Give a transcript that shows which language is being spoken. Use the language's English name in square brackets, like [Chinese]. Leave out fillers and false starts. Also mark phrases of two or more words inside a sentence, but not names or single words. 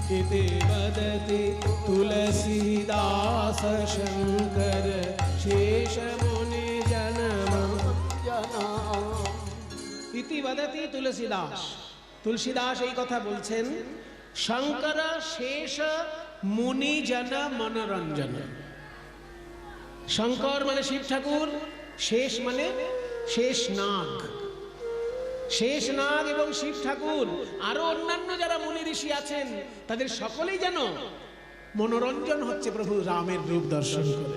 [Sanskrit] इति वदति तुलसीदास शंकर शेष मुनि जनमं इति वदति तुलसीदास। [Bangla] तुलसीदास এই কথা বলছেন, শঙ্কর শেষ মুনি জন মনোরঞ্জন। শঙ্কর মানে শিব ঠাকুর, শেষ মানে শেষ নাগ। শেষ নাগ এবং শিব ঠাকুর আরো অন্যান্য যারা মুনি ঋষি আছেন তাদের সকলেই যেন মনোরঞ্জন হচ্ছে প্রভু রামের রূপ দর্শন করে।